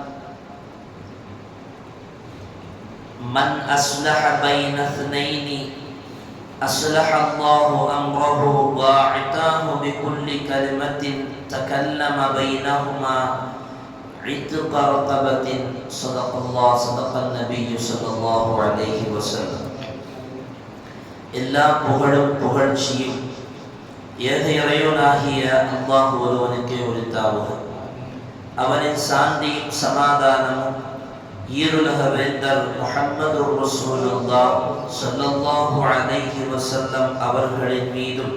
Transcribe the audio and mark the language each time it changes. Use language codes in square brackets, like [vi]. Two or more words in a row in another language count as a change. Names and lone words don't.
[ar] من أصلح بين اثنين أصلح الله أمره، واعتاه بكل كلمة تكلم بينهما عتق رقبة. صدق الله، صدق النبي صلى الله عليه وسلم. [ta] எல்லா புகழும் புகழ்ச்சியும் ஏக இறைவனாகிய அல்லாஹ் ஒருவனுக்கே உரித்தாவுக. அவனின் சாந்தியும் சமாதானமும் ஈருலக வேந்தர் முஹம்மது [ar] رسول الله صلى الله عليه وسلم [ta] அவர்களின் மீதும்,